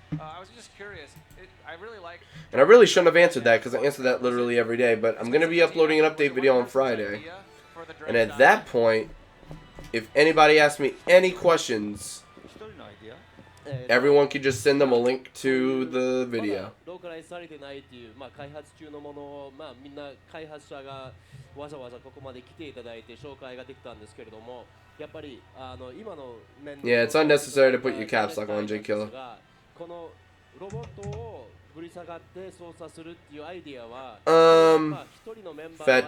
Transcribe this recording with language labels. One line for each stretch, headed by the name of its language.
English: I was just curious. I really like. And I really shouldn't have answered that because I answer that literally every day. But I'm going to be uploading an update video on Friday. And at that point, if anybody asks me any questions, everyone can just send them a link to the video.
Japanese: ローカライズされてないっていう、開発中のものを、みんな開発者がわざわざここまで来ていただいて紹介ができたんですけれども、やっぱり今の面で
English: Yeah, it's unnecessary to put your caps lock on, J Killer.
Japanese: このロボットをぶり下がって操作するっていうアイディアは、一人のメンバー